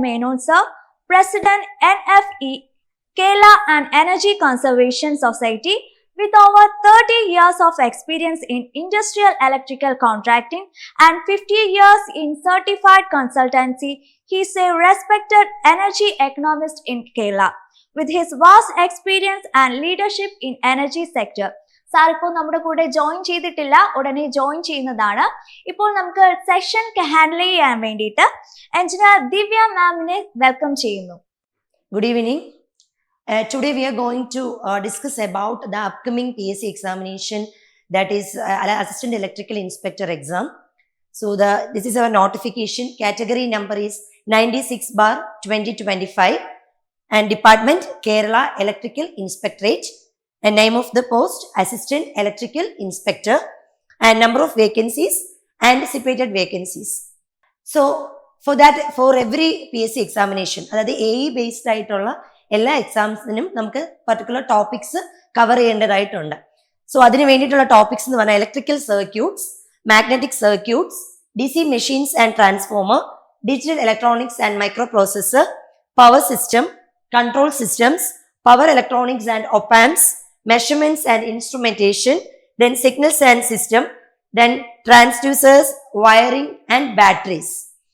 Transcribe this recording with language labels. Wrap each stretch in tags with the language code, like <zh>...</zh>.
<en>Menon sir, President NFE, Kerala and Energy Conservation Society, with over 30 years of experience in industrial electrical contracting and 50 years in certified consultancy. He is a respected energy economist in Kerala with his vast experience and leadership in energy sector.</en> <ml>Sir ഇപ്പോൾ നമ്മുടെ കൂടെ join ചെയ്തിട്ടില്ല, ഉടനെ join ചെയ്യുന്നതാണ്. ഇപ്പോൾ നമുക്ക് session handle ചെയ്യാൻ വേണ്ടിയിട്ട് എഞ്ചിനീയർ ദിവ്യ മാമിനെ വെൽക്കം ചെയ്യുന്നു.</ml> <en>Good evening. Today we are going to discuss about the upcoming PSC examination, that is Assistant Electrical Inspector exam. So this is our notification. Category number is 96/2025 and department Kerala Electrical Inspectorate. And name of the post Assistant Electrical Inspector, and number of vacancies, anticipated vacancies. So for every PSC examination, that is AE based</en> <ml>ആയിട്ടുള്ള എല്ലാ എക്സാംസിനും നമുക്ക് particular topics cover ചെയ്യേണ്ടതായിട്ടുണ്ട്. So അതിന് വേണ്ടിയിട്ടുള്ള topics എന്ന് പറഞ്ഞാൽ electrical circuits, magnetic circuits, DC machines and transformer, digital electronics and micro processor, power system, control systems, power electronics and ഒപ്പാംസ്,</ml> <en>measurements and instrumentation, then signals and system, then transducers, wiring and batteries.</en>